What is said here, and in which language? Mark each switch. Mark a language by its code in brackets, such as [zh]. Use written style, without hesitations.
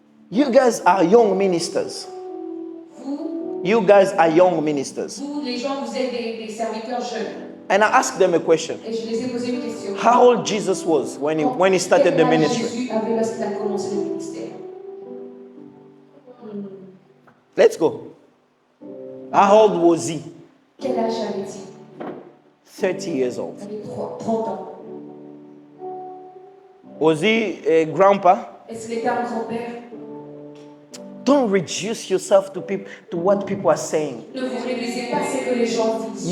[en] You guys are young ministers. You guys are young ministers. [fr] Vous, les gens, vous êtes des serviteurs jeunes. [en] And I asked them a question. [fr] Et je les ai posé une question. [en] How old Jesus was when he started the [fr] Quel âge [en] ministry? [fr] Jésus avait lorsqu'il a commencé le ministère. [en] Let's go. How old was he? [fr] Quel âge avait-il? [en] 30 years old. [fr] Il avait 30 ans. [en] Was he a grandpa? [fr] Est-ce qu'il était un grand-père? [en] Don't reduce yourself to what people are saying. [fr] Ne vous réduisez pas à ce que les gens disent.